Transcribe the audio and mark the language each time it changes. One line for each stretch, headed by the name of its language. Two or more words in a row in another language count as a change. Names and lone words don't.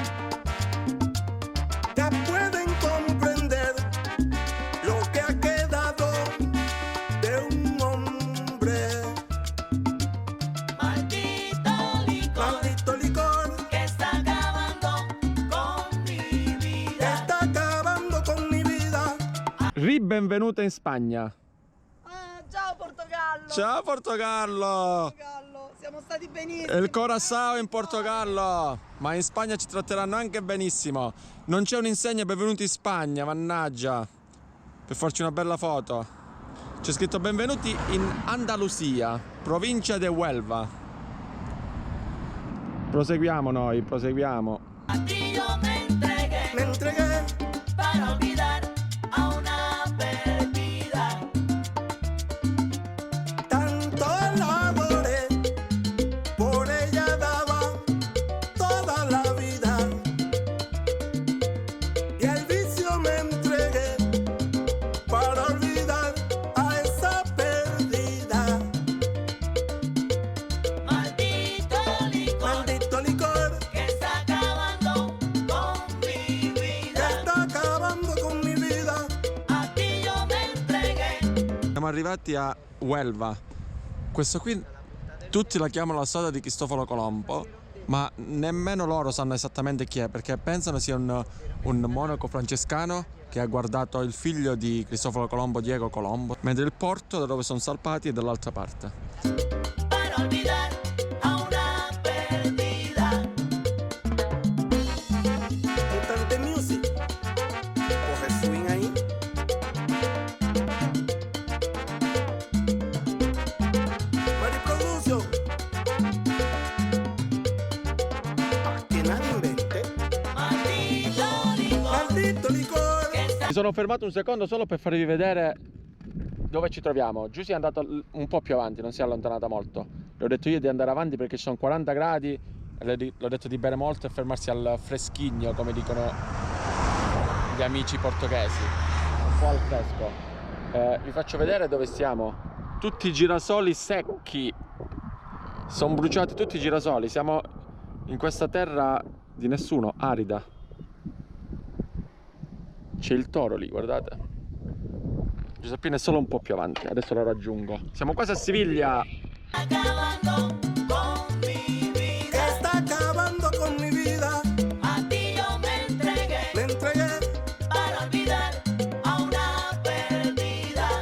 Spanish: Ya pueden comprender lo que ha quedado de un hombre. Maldito licor Que está acabando con mi que vida. está acabando con mi vida.
Italian: Ribenvenuta in Spagna. Ciao Portogallo. Ciao Portogallo! Siamo stati benissimo. E il Corazzao in Portogallo, ma in Spagna ci tratteranno anche benissimo. Non c'è un'insegna benvenuti in Spagna, mannaggia, per farci una bella foto. C'è scritto benvenuti in Andalusia,
Spanish: provincia de Huelva.
Italian: Proseguiamo noi, proseguiamo.
Spanish: A ti yo me entregué para olvidar a una perdida. Tanto la adoré, por ella daba toda la vida. Y al vicio me entregué para olvidar a esa perdida. Maldito licor Maldito licor que está acabando con mi que vida. está acabando con mi vida. A ti yo me entregué.
Italian: Siamo arrivati a Huelva. Questo qui tutti la chiamano la strada di Cristoforo Colombo, ma nemmeno loro sanno esattamente chi è, perché pensano sia un monaco francescano che ha guardato il figlio di Cristoforo Colombo, Diego Colombo, mentre il porto da dove sono salpati è dall'altra parte.
Spanish: Para olvidar a una perdida. Mutante Music, coge swing ahí. Mari Production. Pa' que nadie invente. Maldito licor.
Italian: Mi sono fermato un secondo solo per farvi vedere dove ci troviamo. Giusy è andata un po' più avanti, non si è allontanata molto. Le ho detto io di andare avanti perché ci sono 40 gradi l'ho detto di bere molto e fermarsi al freschigno, come dicono gli amici portoghesi, un po' al fresco. Vi faccio vedere dove siamo. Tutti i girasoli secchi, sono bruciati tutti i girasoli, siamo in questa terra di nessuno, arida. C'è il toro lì, guardate. Giuseppina è solo un po' più avanti, adesso lo raggiungo. Siamo quasi a Siviglia.
Spanish: Acabando con mi vida. Que está acabando con mi vida. A ti yo me Me entregué. para olvidar a una perdida.